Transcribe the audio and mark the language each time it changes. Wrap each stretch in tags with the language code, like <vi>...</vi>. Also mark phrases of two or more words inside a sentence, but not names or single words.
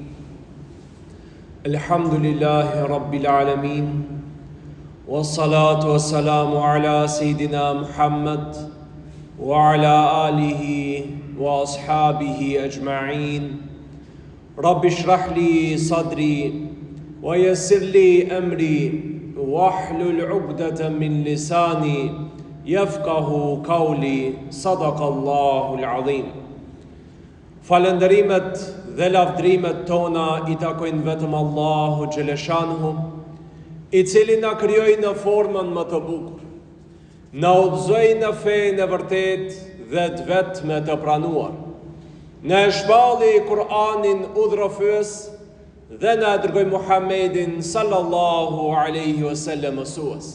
<ar>الحمد لله رب العالمين والصلاة والسلام على سيدنا محمد وعلى آله وأصحابه أجمعين رب اشرح لي صدري ويسر لي أمري واحلل عقدة من لساني يفقه قولي صدق الله العظيم.</ar> <sq>Falënderimet dhe lavdrimet tona I takojnë vetëm Allahu Gjeleshanhu, I cili na krijoi në formën më të bukur, na udhëzoi në fenë e vërtet dhe të vetme të pranuar, na shpalli Kur'anin udhërofyes dhe na dërgoi Muhammedin</sq> <ar>صلى الله عليه وسلم</ar> <sq>mësues.</sq>